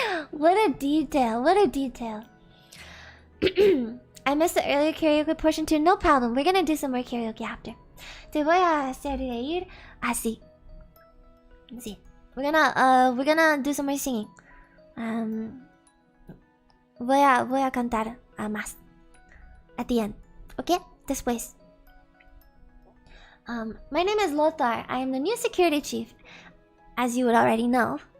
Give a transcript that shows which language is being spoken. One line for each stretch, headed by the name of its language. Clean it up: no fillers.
English: What a detail, what a detail. I missed the earlier karaoke portion too. No problem, we're gonna do some more karaoke after.
Spanish: Te voy a hacer reír así. Sí.
English: We're gonna do some more singing.
Spanish: Voy a cantar más
English: at the end. Okay?
Spanish: Después.
English: My name is Lothar. I am the new security chief. As you would already know.